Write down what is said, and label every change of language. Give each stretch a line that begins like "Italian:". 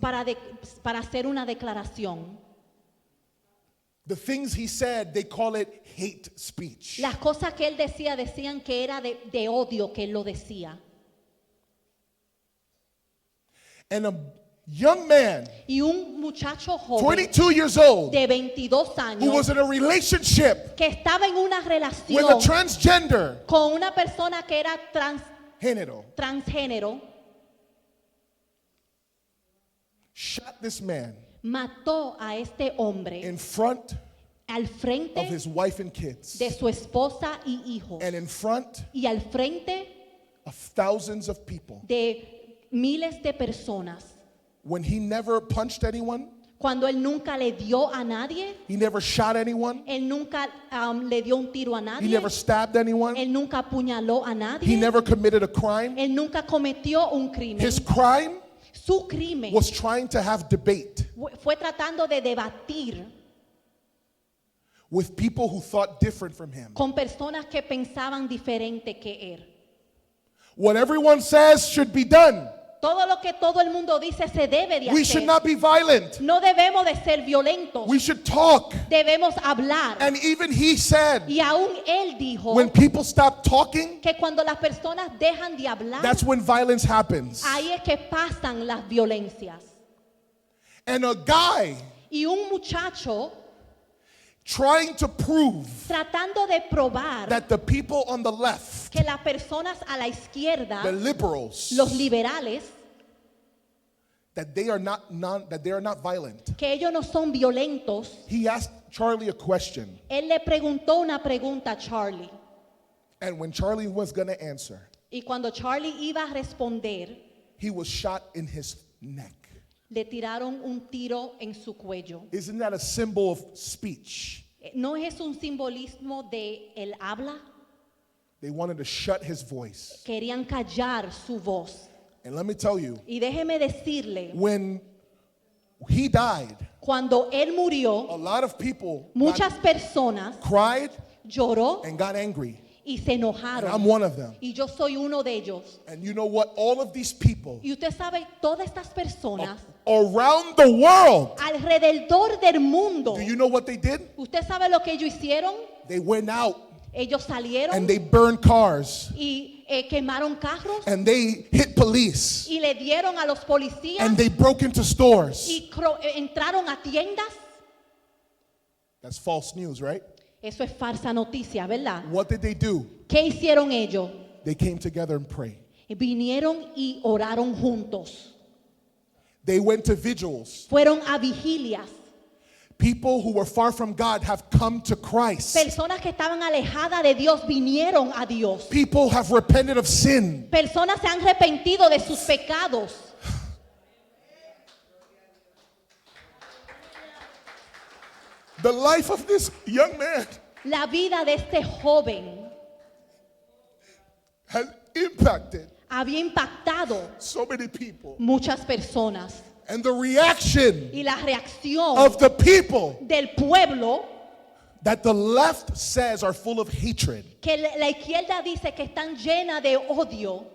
Spanish: para hacer una declaración.
English: The things he said, they call it hate speech.
Spanish: Las cosas que él decía decían que era de odio que él lo decía.
English: And a young man,
Spanish: Y un muchacho joven
English: 22 years old,
Spanish: de 22
English: who was
Spanish: in a relationship
English: que estaba en una
Spanish: with a
English: relación
Spanish: transgender,
English: con una persona que era
Spanish: género,
English: transgénero,
Spanish: shot this man
English: mató a este hombre
Spanish: in front
English: al frente
Spanish: of his wife and kids,
English: de su esposa y hijos,
Spanish: and in front
English: y al frente
Spanish: of thousands of people,
English: de miles de personas,
Spanish: when he never punched anyone,
English: cuando él nunca le dio a nadie,
Spanish: he never shot anyone,
English: él nunca le dio un tiro a
Spanish: he
English: nadie,
Spanish: never stabbed anyone,
English: él nunca apuñaló a
Spanish: he
English: nadie,
Spanish: never committed a crime.
English: él nunca cometió un crimen.
Spanish: His crime
English: Su crimen
Spanish: was trying to have debate
English: fue tratando de debatir
Spanish: with people who thought different from him.
English: con personas que pensaban diferente que él.
Spanish: What everyone says should be done.
English: Todo lo que todo el mundo dice se debe de
Spanish: We should
English: hacer.
Spanish: not be violent.
English: No debemos de ser violentos.
Spanish: We should talk.
English: Debemos hablar.
Spanish: And even he said,
English: Y aún él dijo
Spanish: when people stop talking,
English: que cuando las personas dejan de hablar,
Spanish: that's when violence happens.
English: ahí es que pasan las violencias.
Spanish: And a guy
English: Y un muchacho
Spanish: trying to prove
English: tratando de probar
Spanish: that the people on the left,
English: que las personas a la izquierda,
Spanish: the liberals,
English: los liberales,
Spanish: that they are not violent.
English: que ellos no son violentos.
Spanish: He asked Charlie a question,
English: Él le preguntó una pregunta a Charlie.
Spanish: and when Charlie was going to answer,
English: Y cuando Charlie iba a responder,
Spanish: he was shot in his neck.
English: le tiraron un tiro en su cuello.
Spanish: Isn't that a symbol of speech?
English: ¿No es un simbolismo de el habla?
Spanish: They wanted to shut his voice.
English: Querían callar su voz.
Spanish: And let me tell you,
English: Y déjeme decirle,
Spanish: when he died,
English: cuando él murió,
Spanish: a lot of people
English: muchas personas
Spanish: cried
English: lloró
Spanish: and got angry.
English: y se
Spanish: And I'm
English: enojaron.
Spanish: one of them.
English: Y yo soy uno de ellos.
Spanish: And you know what? All of these people
English: Y usted sabe, todas estas personas
Spanish: around the world,
English: alrededor del mundo,
Spanish: do you know what they did?
English: ¿usted sabe lo que ellos hicieron?
Spanish: They went out
English: Ellos salieron
Spanish: and they burned cars
English: y quemaron carros
Spanish: and they hit police
English: y le dieron a los policías
Spanish: and they broke into stores.
English: y entraron a tiendas.
Spanish: That's false news, right?
English: Eso es falsa noticia, ¿verdad?
Spanish: What did they do?
English: ¿Qué hicieron ellos?
Spanish: They came together and prayed.
English: Vinieron y oraron juntos.
Spanish: They went to vigils.
English: Fueron a vigilias.
Spanish: People who were far from God have come to Christ.
English: Personas que estaban alejadas de Dios vinieron a Dios.
Spanish: People have repented of sin.
English: Personas se han arrepentido de sus pecados.
Spanish: The life of this young man
English: La vida de este joven
Spanish: has impacted
English: había impactado
Spanish: so many people.
English: muchas personas.
Spanish: And the reaction
English: Y la reacción
Spanish: of the people
English: del pueblo,
Spanish: that the left says are full of hatred,
English: que la izquierda dice que están llenas de odio,